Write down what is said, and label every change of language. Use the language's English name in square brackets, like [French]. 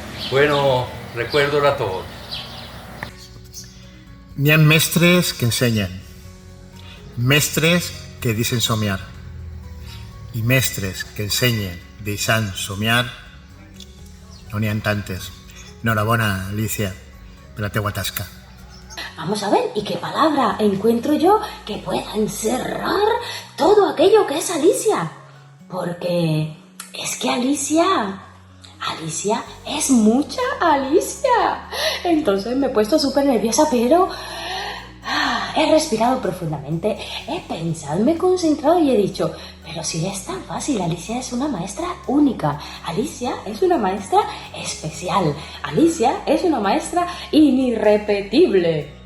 [Spanish] Bueno, recuerdos a todos. [Catalan] N'hi ha mestres que ensenyen, mestres que deixen somiar i mestres que ensenyen deixant somiar no n'hi ha tantes. Enhorabona, Alicia, per la teua tasca. [Spanish] Vamos a ver, ¿y qué palabra encuentro yo que pueda encerrar todo aquello que es Alicia? Porque es que Alicia es mucha Alicia. Entonces me he puesto súper nerviosa, pero he respirado profundamente, he pensado, me he concentrado y he dicho, pero si es tan fácil, Alicia es una maestra única, Alicia es una maestra especial, Alicia es una maestra inirrepetible.